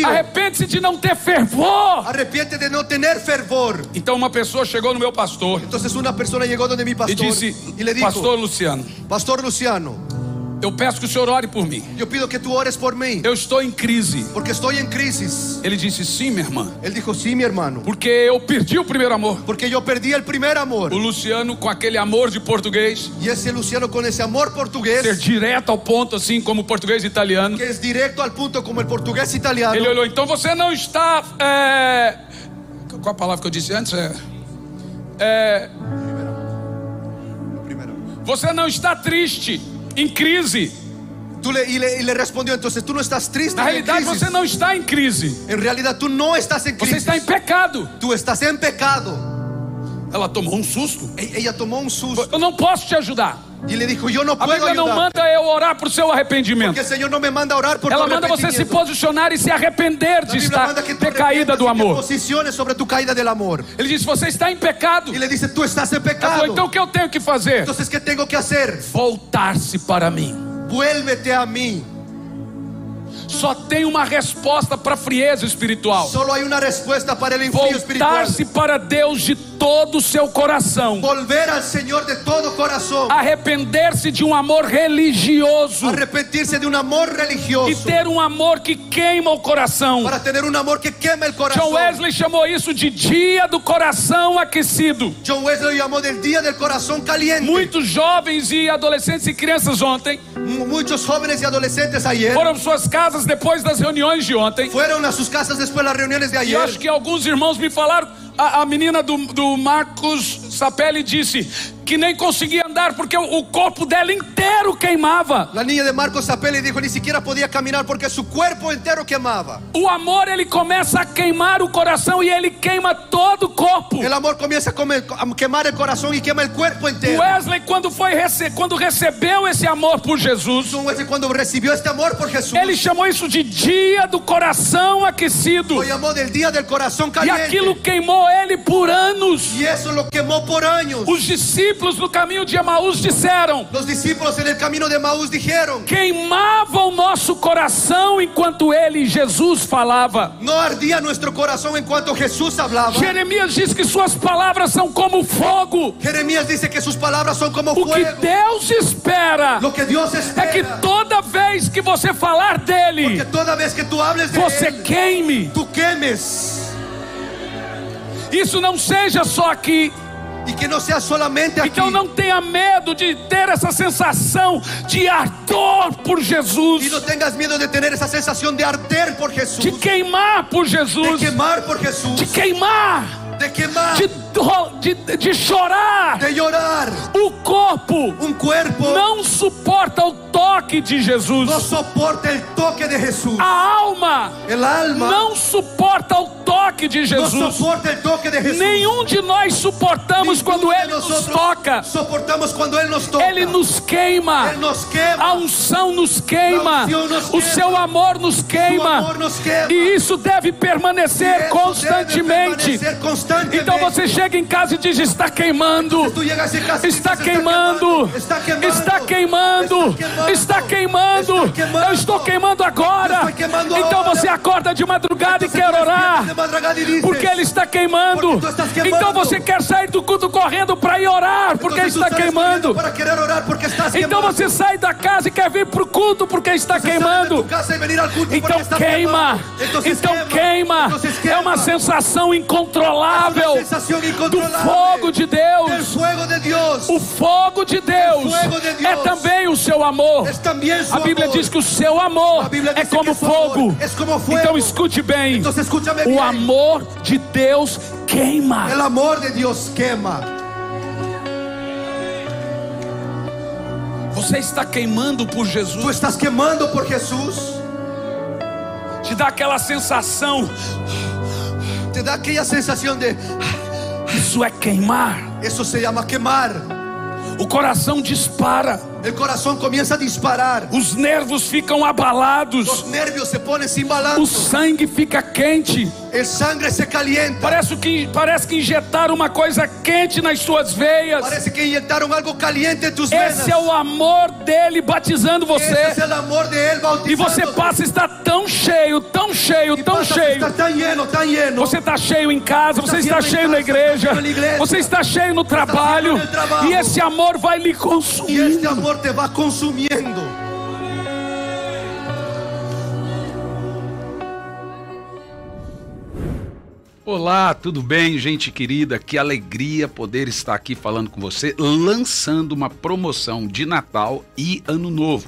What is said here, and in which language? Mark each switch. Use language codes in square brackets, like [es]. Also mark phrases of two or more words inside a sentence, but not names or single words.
[pt] Arrepende-se de não ter fervor. [es] Arrepiéntete de no tener fervor. [pt] Então uma pessoa chegou no meu pastor [es] Entonces una persona llegó donde mi [pt] e [es] pastor [pt] disse, [es] y le dijo, [pt] pastor Luciano, [es] Pastor Luciano, [pt] eu peço que o senhor ore por mim. [es] yo pido que tú ores por mí, [pt] Eu estou em crise. [es] porque estoy en crisis. [pt] Ele disse, sim, minha irmã, [es] Él dijo, sí, mi hermano, [pt] porque eu perdi o primeiro amor. [es] porque yo perdí el primer amor. [pt] O Luciano, com aquele amor de português, [es] Y ese Luciano con ese amor ser portugués, [pt] direto ao ponto, assim como português e italiano. [es] que es directo al punto como el portugués italiano. [pt] Ele olhou, então você não está. Qual a palavra que eu disse antes? Você não está triste, em crise. [es] Y le respondió, entonces tú no estás triste [pt] Na [es] ni en [pt] realidade, [es] crisis. [pt] você não está em crise. [es] En realidad tú no estás en [pt] Você [es] crisis. [pt] está em pecado. [es] Tú estás en pecado. [pt] Ela tomou um susto. [es] Ella tomó un susto [pt] Eu não posso te ajudar. [es] y le dijo, yo no [pt] A [es] puedo [pt] Bíblia não [es] ayudar. [pt] manda eu orar por seu arrependimento. [es] Que el Señor no me manda a orar por [pt] Ela [es] tu [pt] manda você se [es] arrepentimiento. [pt] posicionar e se arrepender [es] La [pt] de [es] Biblia [pt] estar [es] manda que tú [pt] decaída [es] arrepientas [pt] do [es] y te [pt] amor. [es] posiciones sobre tu caída del amor. [pt] Ele diz, você está em pecado. [es] Y le dice, tú estás en [pt] Ela [es] pecado. [pt] falou, então o que eu tenho que fazer? [es] Entonces, ¿qué tengo que hacer? [pt] Voltar-se para mim. [es] Vuélvete a mí. [pt] Só tem uma resposta para a frieza espiritual. [es] Solo hay una respuesta para el enfrío espiritual. [pt] Voltar-se para Deus de todo o seu coração. [es] Volver al Señor de todo corazón. [pt] Arrepender-se de um amor religioso. [es] Arrepentirse de un amor [pt] E [es] religioso. [pt] ter um amor que queima o coração. [es] Para tener un amor que quema el corazón. [pt] John Wesley chamou isso de dia do coração aquecido. [es] John Wesley lo llamó del día del corazón caliente. [pt] Muitos jovens e adolescentes e crianças ontem [es] Muchos jóvenes y adolescentes ayer [pt] foram para suas casas depois das reuniões de ontem. [es] fueron a sus casas después de las reuniones de [pt] E [es] ayer. [pt] acho que alguns irmãos me falaram, a menina do Marcos Sapelli disse, que nem conseguia andar porque o corpo dela inteiro queimava. [es] La niña de Marcos apela y dijo, ni siquiera podía caminar porque su cuerpo entero quemaba. [pt] O amor, ele começa a queimar o coração e ele queima todo o corpo. [es] El amor comienza a quemar el corazón y quema el cuerpo entero. [pt] Wesley, quando recebeu esse amor por Jesus, [es] Wesley, cuando recibió este amor por Jesús, [pt] ele chamou isso de dia do coração aquecido. [es] lo llamó del día del corazón [pt] E [es] caliente. [pt] aquilo queimou ele por anos. [es] Y eso lo quemó por años. [pt] Os discípulos no caminho de Emaús disseram: [es] Los discípulos en el camino de Emaús dijeron, [pt] queimava o nosso coração enquanto ele, Jesus, falava. [es] no ardía nuestro corazón en cuanto Jesús hablaba. [pt] Jeremias diz que suas palavras são como fogo. [es] Jeremías dice que sus palabras son como [pt] O que [es] fuego. [pt] Deus espera [es] Lo que Dios [pt] é [es] espera [pt] que toda vez que você falar dele, [es] que toda vez que tú hables de [pt] você [es] él, [pt] queime. [es] tú quemes. [pt] Isso não seja só aqui. [es] Y que no sea solamente aquí. [pt] Então não tenha medo de ter essa sensação de ardor por [es] Y [pt] Jesus, [es] no tengas miedo de tener esa sensación de arder por Jesús, [pt] de queimar por [es] de [pt] Jesus, [es] quemar por Jesús, [pt] de queimar, [es] de quemar, [pt] de chorar. [es] de llorar. [pt] O corpo [es] Un cuerpo [pt] não suporta o toque de Jesus. [es] no soporta el toque de Jesús. [pt] A alma [es] El alma [pt] não suporta o toque de [es] no [pt] Jesus. [es] soporta el toque de Jesús. [pt] Nenhum de nós suportamos quando [es] Ninguno de [pt] Ele nos [es] nosotros [pt] toca. [es] soportamos cuando Él nos toca. [pt] Ele nos queima. [es] Él nos quema. [pt] A unção nos queima. A unção nos O queima. seu amor nos [es] Su [pt] queima. [es] amor nos quema. [pt] E isso deve permanecer [es] Eso [pt] constantemente. [es] debe permanecer constantemente. [pt] Então você chega em casa e diz: está queimando. [es] Tú llegas a casa y [pt] Está [es] dices, [pt] queimando. [es] está quemando, [pt] Está queimando. Está queimando. Eu estou queimando agora. [es] Estoy quemando [pt] Então [es] ahora. [pt] você acorda de madrugada e [es] Entonces [pt] quer [es] tú [pt] orar. [es] despiertas de madrugada y dices, [pt] Porque Ele está queimando. [es] Porque tú estás quemando. [pt] Então você quer sair do culto correndo para ir orar, porque [es] entonces tú [pt] está [es] sales [pt] queimando. [es] corriendo para querer orar porque estás [pt] Então [es] quemando. [pt] você sai da casa e quer vir para o culto porque está Você sai de queimando. [es] tu casa y venir al culto [pt] Então [es] porque estás [pt] queima. [es] quemando. Entonces [pt] Então queima. [es] Entonces [pt] É uma sensação incontrolável [es] Una sensación [pt] do [es] incontrolable [pt] fogo de [es] del [pt] Deus. [es] fuego de Dios. [pt] O fogo de Deus fogo de Deus é também o seu amor. [es] Es también su [pt] A Bíblia [es] amor. [pt] diz que o seu amor A Bíblia é diz que como [es] su amor [pt] fogo. [es] es como fuego. [pt] Então escute bem. [es] Entonces escúchame [pt] O [es] bien. [pt] amor de Deus queima. [es] El amor de Dios quema. [pt] Você está queimando por [es] Tú [pt] Jesus. [es] estás quemando por Jesús. [pt] Te dá aquela sensação. [es] Te da aquella sensación de, [pt] Isso é queimar. [es] eso se llama quemar. [pt] O coração dispara. [es] El corazón comienza a disparar. [pt] Os nervos ficam abalados. [es] Los nervios se ponen sin [pt] O [es] balance. [pt] sangue fica quente. [es] El sangre se calienta. [pt] Parece que injetaram uma coisa quente nas suas veias. [es] Parece que inyectaron algo caliente en tus venas. [pt] Esse é o amor dele batizando [es] Ese es [pt] você. [es] el amor de Él [pt] E [es] bautizando. [pt] você passa a estar tão cheio, tão cheio, [es] Y [pt] tão [es] pasas a [pt] cheio. [es] estar tan lleno, tan lleno. [pt] Você está cheio em casa, você está cheio na igreja, você está cheio no trabalho. E esse amor vai lhe [es] Y este [pt] consumindo. [es] amor te va consumiendo. [pt] Olá, tudo bem, gente querida? Que alegria poder estar aqui falando com você, lançando uma promoção de Natal e Ano Novo.